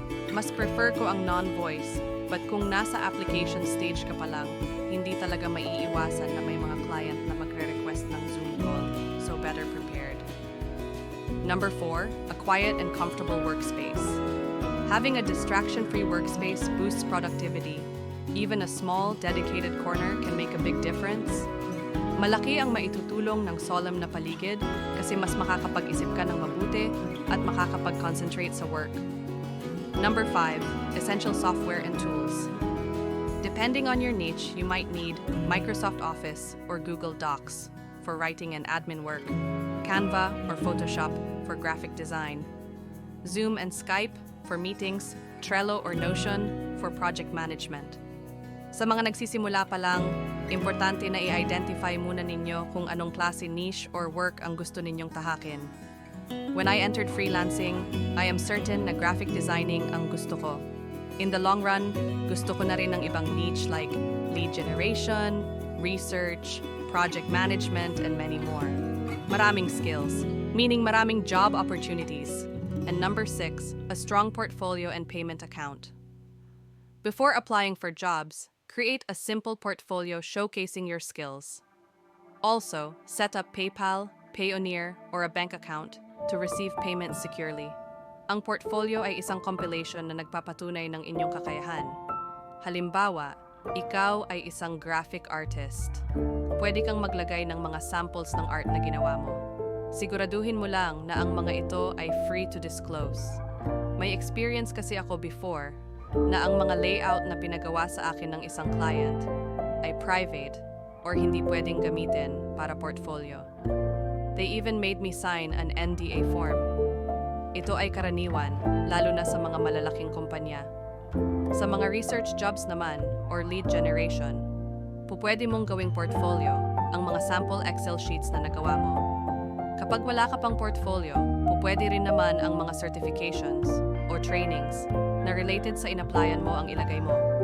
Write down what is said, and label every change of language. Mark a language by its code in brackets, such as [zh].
[tl] Mas prefer ko ang non-voice, but kung nasa application stage ka pa lang, hindi talaga maiiwasan na may mga client na magre-request ng Zoom call, [en] so better prepared. Number 4, a quiet and comfortable workspace. Having a distraction-free workspace boosts productivity. Even a small, dedicated corner can make a big difference. [tl] Malaki ang maitutulong ng solemn na paligid kasi mas makakapag-isip ka ng mabuti at makakapag-concentrate sa work. [en] Number 5, essential software and tools. Depending on your niche, you might need Microsoft Office or Google Docs for writing and admin work, Canva or Photoshop for graphic design, Zoom and Skype for meetings, Trello or Notion for project management. [tl] Sa mga nagsisimula pa lang, importante na i-identify muna ninyo kung anong klase niche or work ang gusto ninyong tahakin. [en] When I entered freelancing, I am certain na graphic designing [tl] ang gusto ko. [en] In the long run, [tl] gusto ko na rin ng ibang [en] niche like lead generation, research, project management, and many more. [tl] Maraming skills, meaning maraming job opportunities. [en] And number 6, a strong portfolio and payment account. Before applying for jobs, create a simple portfolio showcasing your skills. Also, set up PayPal, Payoneer, or a bank account to receive payments securely. [tl] Ang portfolio ay isang compilation na nagpapatunay ng inyong kakayahan. Halimbawa, ikaw ay isang graphic artist. Pwede kang maglagay ng mga samples ng art na ginawa mo. Siguraduhin mo lang na ang mga ito ay [en] free to disclose. [tl] May experience kasi ako before na ang mga layout na pinagawa sa akin ng isang client ay private or hindi pwedeng gamitin para portfolio. [en] They even made me sign an NDA form. [tl] Ito ay karaniwan, lalo na sa mga malalaking kumpanya. Sa mga research jobs naman or lead generation, pupwede mong gawing portfolio ang mga sample Excel sheets na nagawa mo. Kapag wala ka pang portfolio, pupwede rin naman ang mga certifications o trainings na related sa in-applyan mo ang ilagay mo.